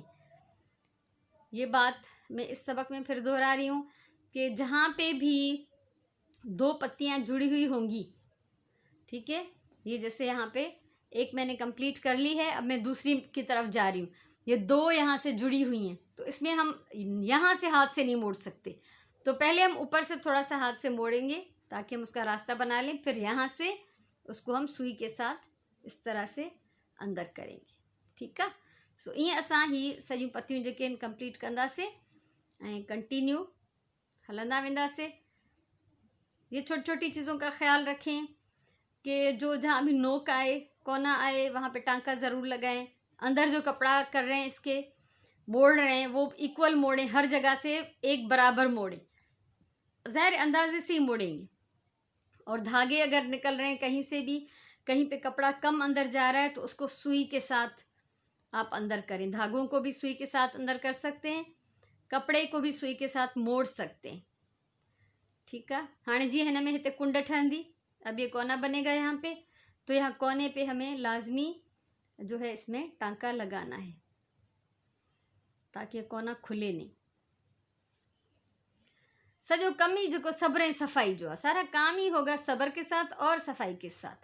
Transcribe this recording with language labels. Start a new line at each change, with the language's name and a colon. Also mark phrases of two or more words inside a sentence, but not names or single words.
Urdu: یہ بات میں اس سبق میں پھر دہرا رہی ہوں کہ جہاں پہ بھی 2 پتیاں جڑی ہوئی ہوں گی، ٹھیک ہے، یہ جیسے یہاں پہ ایک میں نے کمپلیٹ کر لی ہے، اب میں دوسری کی طرف جا رہی ہوں، یہ 2 یہاں سے جڑی ہوئی ہیں، تو اس میں ہم یہاں سے ہاتھ سے نہیں موڑ سکتے، تو پہلے ہم اوپر سے تھوڑا سا ہاتھ سے موڑیں گے تاکہ ہم اس کا راستہ بنا لیں، پھر یہاں سے اس کو ہم سوئی کے ساتھ اس طرح سے اندر کریں گے. ٹھیک ہے,
Sindhi: सो ईअं असां ही सॼियूं पतियूं जेके आहिनि कंप्लीट कंदासीं ऐं कंटिन्यू हलंदा वेंदासीं।
Urdu: یہ چھوٹی چھوٹی چیزوں کا خیال رکھیں کہ جو جہاں بھی نوک آئے، کونا آئے، وہاں پہ ٹانکا ضرور لگائیں. اندر جو کپڑا کر رہے ہیں، اس کے موڑ رہے ہیں، وہ اکوئل موڑیں، ہر جگہ سے ایک برابر موڑیں، ظاہر اندازے سے ہی موڑیں گے. اور دھاگے اگر نکل رہے ہیں کہیں سے بھی، کہیں پہ کپڑا کم اندر جا رہا ہے، تو اس کو سوئی کے ساتھ آپ اندر کریں. دھاگوں کو بھی سوئی کے ساتھ اندر کر سکتے ہیں، کپڑے کو بھی سوئی کے ساتھ موڑ سکتے ہیں. ٹھیک ہے، ہاں جی,
Sindhi: हिन में हिते कुंड ठहंदी,
Urdu: اب یہ کونا بنے گا یہاں پہ، تو یہاں کونے پہ ہمیں لازمی جو ہے اس میں ٹانکا لگانا ہے تاکہ کونا کھلے نہیں.
Sindhi: سڄو ڪم ئي جو صبر ۽ صفائي جو آهي,
Urdu: سارا کام ہی ہوگا صبر کے ساتھ اور صفائی کے ساتھ.